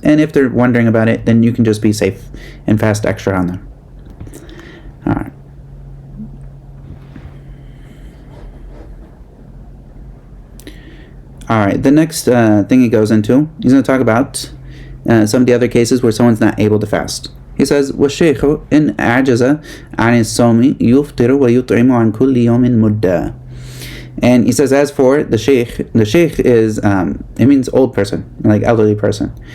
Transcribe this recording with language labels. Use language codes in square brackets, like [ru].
[en] And if they're wondering about it, then you can just be safe and fast extra on them. Alright. Alright, the next thing he goes into, he's going to talk about some of the other cases where someone's not able to fast. He says, [ar] وَالشَّيْخُ إِنْ أَعْجَزَ عَنِ الصَّوْمِ يُفْطِرُ وَيُطْعِمُ عَنْ كُلِّ يَوْمٍ مُدًّا. [en] And he says, as for the sheikh is, it means old person, like elderly person.